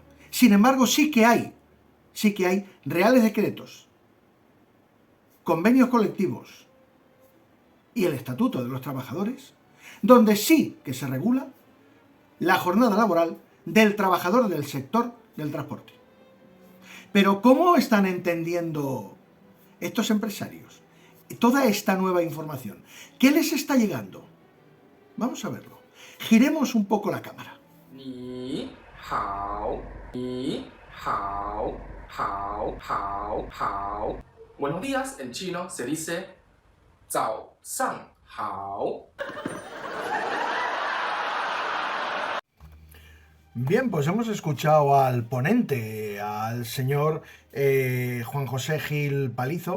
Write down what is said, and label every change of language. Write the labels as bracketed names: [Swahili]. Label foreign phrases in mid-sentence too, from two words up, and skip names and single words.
[Spanish] Sin embargo, sí que hay reales decretos, convenios colectivos y el Estatuto de los Trabajadores, donde sí que se regula la jornada laboral del trabajador del sector del transporte. Pero ¿cómo están entendiendo estos empresarios toda esta nueva información? ¿Qué les está llegando? Vamos a verlo. Giremos un poco la cámara. [Chinese] 你好，你好，好，好，好. [Spanish] Buenos días en chino se dice [Chinese] 早上好. [Spanish] Bien, pues hemos escuchado al ponente, al señor Juan José Gil Palizo,